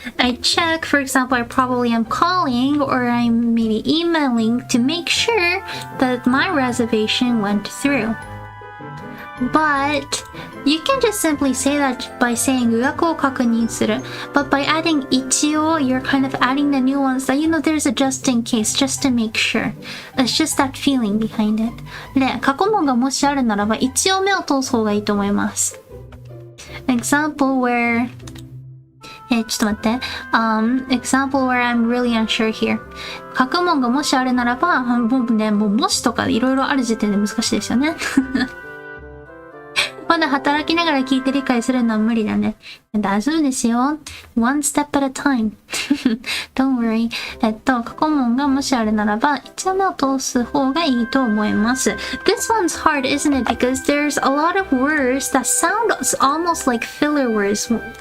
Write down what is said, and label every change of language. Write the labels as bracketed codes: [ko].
[en] I check, for example, I probably am calling or I'm maybe emailing to make sure that my reservation went through. But you can just simply say that by saying [ja] 予約を確認する. [en] But by adding 一応, you're kind of adding the nuance that, there's a just in case, just to make sure. It's just that feeling behind it. [ja] で、過去問がもしあるならば、一応目を通す方がいいと思います。 [en] Example where... [ja] ちょっと待って。 [en] Example where I'm really unsure here. [ja] 過去問がもしあるならば、もしとかいろいろある時点で難しいですよね。まだ働きながら聞いて理解するのは無理だね。大丈夫ですよ。 [en] One step at a time. Don't worry. [ja] 過去問がもしあるならば、一応目を通す方がいいと思います。 [en] This one's hard, isn't it? Because there's a lot of words that sound almost like filler words.